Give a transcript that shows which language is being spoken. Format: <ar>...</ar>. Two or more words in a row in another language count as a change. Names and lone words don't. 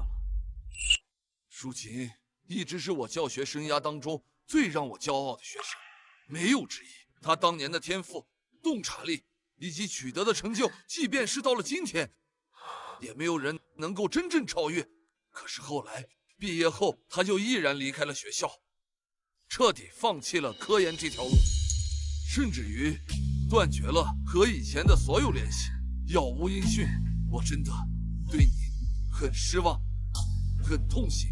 <zh>淑琴一直是我教學生涯當中最讓我驕傲的學生，沒有之一。他當年的天賦、洞察力以及取得的成就，即便是到了今天，也沒有人能夠真正超越。可是後來畢業後，他就毅然離開了學校，徹底放棄了科研這條路，甚至於斷絕了和以前的所有聯繫，杳無音訊。我真的對你很失望，很痛心。</zh>